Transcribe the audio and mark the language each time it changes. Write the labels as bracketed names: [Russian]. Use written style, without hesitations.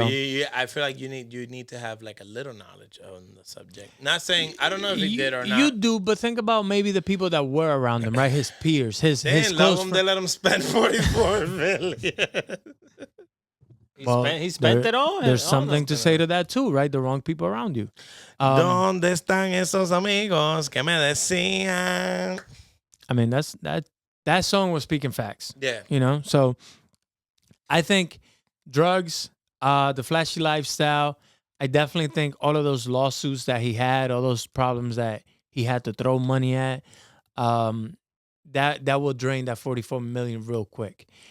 [English] but I feel like you need to have like a little knowledge on the subject. Not saying I don't know if he did or not. You do, but think about maybe the people that were around him, right? His peers, his They didn't love close him. friends. They let him spend 44 million. he spent it on. There's something to say to that too, right? The wrong people around you. [Spanish] ¿Dónde están esos amigos que me decían? [English] I mean, that song was speaking facts. Yeah. You know, so I think drugs, the flashy lifestyle. I definitely think all of those lawsuits that he had, all those problems that he had to throw money at, that will drain that 44 million real quick.